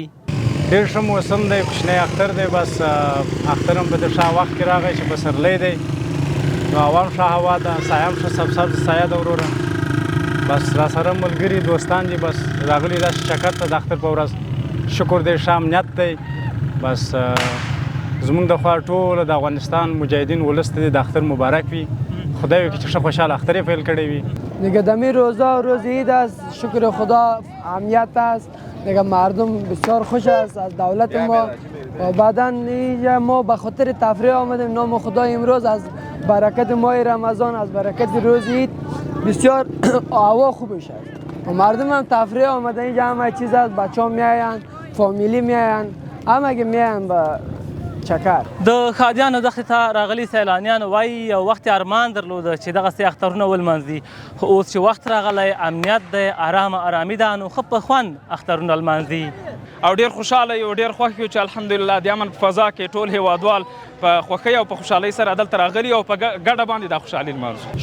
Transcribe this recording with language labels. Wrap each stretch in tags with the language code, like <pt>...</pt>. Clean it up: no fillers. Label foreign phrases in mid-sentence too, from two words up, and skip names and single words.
<ps>ډېر ښه موسم دی، کوچنی اختر دی. بس اختر هم په دې ښه وخت کې راغی چې پسرلی دی، نو هوا هم ښه هوا ده، سایه هم ښه سبزه سایه ده وروره. بس را سره ملګري دوستان دي، بس راغلي داسې چکر ته د اختر په ورځ. شکر دی، ښه امنیت دی. بس زمونږ د خوا ټوله د افغانستان مجاهدین ولس ته د اختر مبارک وي. خدای وکړي چې ښه خوشحال اختر یې پیل کړی وي.</ps> <fa>دیگه دمی روزا روز عید است، شکر خدا امنیت است، دیگه مردم بسیار خوش است از دولت ما و بعدا اینجا ما به خاطر تفریح آمدیم. نام خدا امروز از برکت ماه رمضان، از برکت روز عید بسیار هوا خوبش است و مردم هم تفریح آمدن. اینجا همه چیز است، بچه ها میاین، فامیلی میاین، همه که میاین به چکر.</fa> <ps>د ښادیانو دښتې ته راغلي سیلانیان وایي یو وخت یې ارمان درلوده چې دغسې اخترونه ولمانځي، خو اوس چې وخت راغلی امنیت دی، ارامي ده، نو ښه په خوند اخترونه لمانځي او ډېر خوشحاله یو، ډېر خوښ یو چې الحمدلله د امن په فضا کې ټول هیوادوال په خوښۍ او په خوشحالۍ سره دلته راغلي او په ګډه باندې دا خوشحالي لمانځو.</ps>